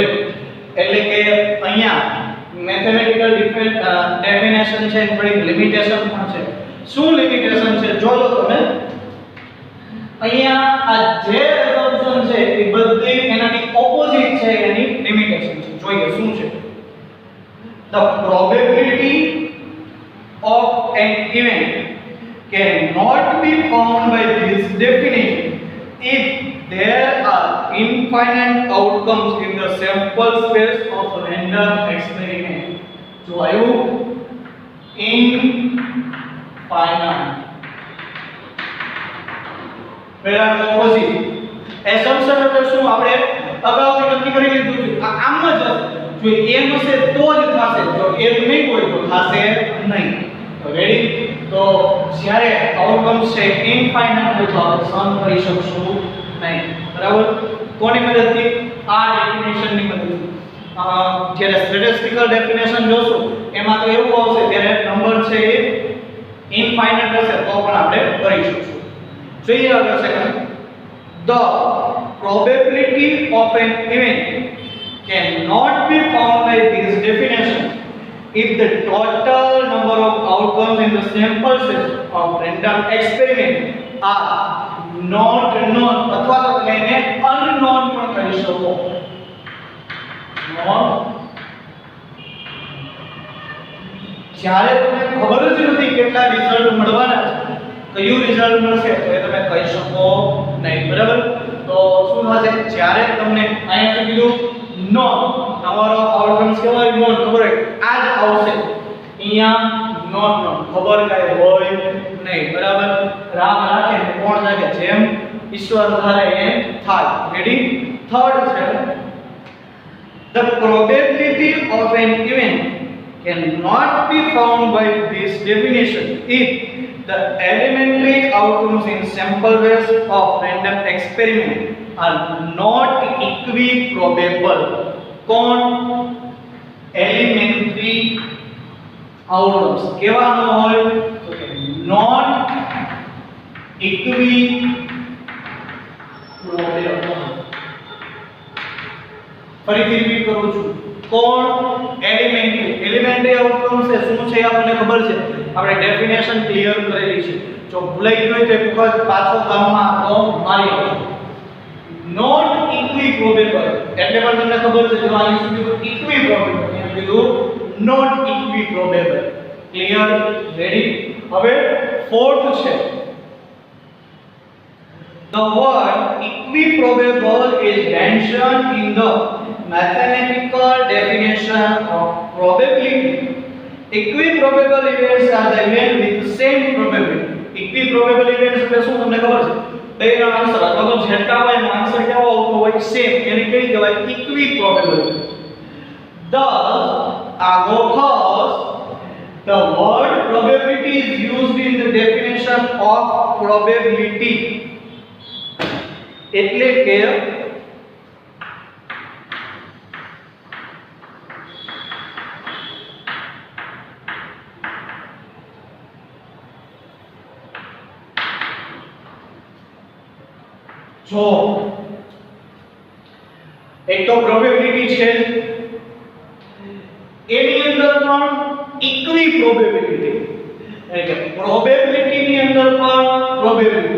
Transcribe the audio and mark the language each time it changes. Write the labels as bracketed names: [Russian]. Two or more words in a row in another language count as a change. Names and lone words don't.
[Gujarati] એટલે કે અહીંયા [English] mathematical definition [Gujarati] છે, થોડી લિમિટેશન પણ છે. શું લિમિટેશન છે જોજો તમે. અહીંયા આ જે એઝમ્પશન છે એ બધી એનાની ઓપોઝિટ છે, એની લિમિટેશન છે. જોઈએ શું છે. [English] The probability of an event cannot be found by this definition if there are infinite outcomes in the sample space of random experiment. So I infinite. [Gujarati] પહેલા ઓપોઝિટ એઝમ્પશન એટલે શું આપણે અગાઉથી નક્કી કરી લીધું છે. આમ જ હશે. જો એમ હશે તો જ થશે, જો એમ નહીં હોય તો થશે નહીં. તો રેડી. તો જ્યારે આઉટકમ્સ છે ઇનફાઇનાઇટ હોય તો આપણે સમ કરી શકશું નહીં. બરાબર. કોની મદદથી? આ ડેફિનેશનની મદદથી. જ્યારે [English] statistical definition [Gujarati] જોશું એમાં તો એવું આવશે ત્યારે નંબર છે એ ઇનફાઇનાઇટ હશે તો પણ આપણે કરી શકશું. જોઈએ આગળ સેકન્ડ. [English] The probability of an event cannot be found by this definition if the total number of outcomes in the sample set of random experiment are not known [Gujarati] અથવા તો એને unknown પણ કહી શકો. જ્યારે તમને ખબર જ નથી કેટલા રિઝલ્ટ મળવાના છે, કયું રિઝલ્ટ મળશે તો એ તમે કહી શકો નહીં. બરાબર. તો શું થશે? જ્યારે તમને અહીંયા કીધું નોન, તમારો આઉટકમ્સ કેવાય નોન, ખબર હોય આ જ આવશે. અહીંયા નોન નોન ખબર કાંઈ હોય નહીં. બરાબર. રામ રાખે ને કોણ જાગે, જેમ ઈશ્વર ધારે એમ થાય. રેડી. [English] થર્ડ છે the probability of an event cannot be found by this definition if the elementary outcomes in sample space of random experiment are not equiprobable. [Gujarati] કોણ? [English] elementary outcomes [Gujarati] કેવા ન હોય તો કે [English] not equiprobable. [Gujarati] ફરીથી રિપીટ કરું છું. કોણ? [English] elementary outcomes [Gujarati] એ શું છે આપણને ખબર છે, આપણે ડેફિનેશન ક્લિયર કરેલી છે. જો ભૂલાઈ ગયું તો એક વખત પાછો કામમાં તો મારી આવજો. [English] not equiprobable [Gujarati] એટલે પણ તમને ખબર છે, જો અહીં સુધી ઇક્વિપ્રોબેબલ એને કીધું [English] not equiprobable. [Gujarati] ક્લિયર? રેડી. હવે ફોર્થ છે. [English] The word equiprobable is mentioned in the mathematical definition of probability. Equiprobable events are the events with the same probability. Equiprobable events [Gujarati] એટલે શું તમને ખબર છે? બેનો આન્સર અથવા તો જેટલા હોય એનો આન્સર કેવો આવતો હોય સેમ, એને કઈ કહેવાય? equiprobable. [English] Thus the word probability is used in the definition of probability. [Gujarati] એટલે કે જો એક તો પ્રોબેબિલિટી છે એની અંદર પણ [English] equi probability, [Gujarati] એટલે કે પ્રોબેબિલિટી ની અંદર પણ પ્રોબેબિલિટી.